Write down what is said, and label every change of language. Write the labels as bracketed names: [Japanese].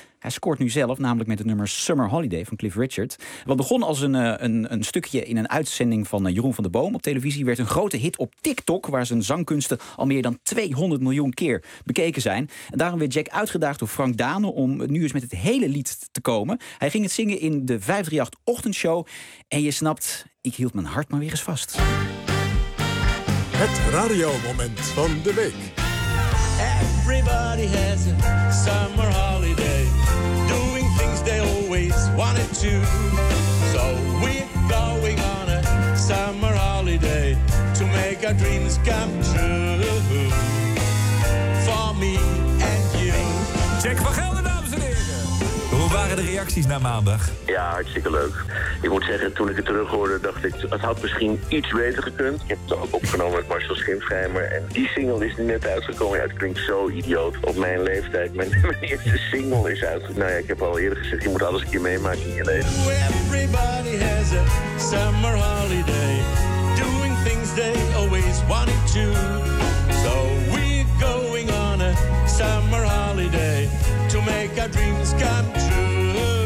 [Dutch] Hij scoort nu zelf, namelijk met het nummer Summer Holiday van Cliff Richard. Wat begon als een stukje in een uitzending van Jeroen van der Boom op televisie, werd een grote hit op TikTok, waar zijn zangkunsten al meer dan 200 miljoen keer bekeken zijn. En daarom werd Jack uitgedaagd door Frank Dane om nu eens met het hele lied te komen. Hij ging het zingen in de 538 ochtendshow. En je snapt, ik hield mijn hart maar weer eens vast. Het radiomoment van de week. [English] Everybody has a summer holiday, doing things they always wanted to. So we're going on a summer holiday to make our dreams come true. For me and you. [Dutch] Jack van Gelder, dames en heren. Hoe waren de reacties na maandag? Ja, hartstikke leuk. Ik moet zeggen, toen ik het terug hoorde, dacht ik, het had misschien iets beter gekund. Ik heb het ook opgenomen met Marcel Schimpfheimer. En die single is net uitgekomen. Ja, het klinkt zo idioot op mijn leeftijd. Mijn eerste single is uitgekomen. Nou ja, ik heb al eerder gezegd, je moet alles een keer meemaken in je leven. [English] Everybody has a summer holiday. Doing things they always wanted to. So we're going on a summer holiday. To make our dreams come true.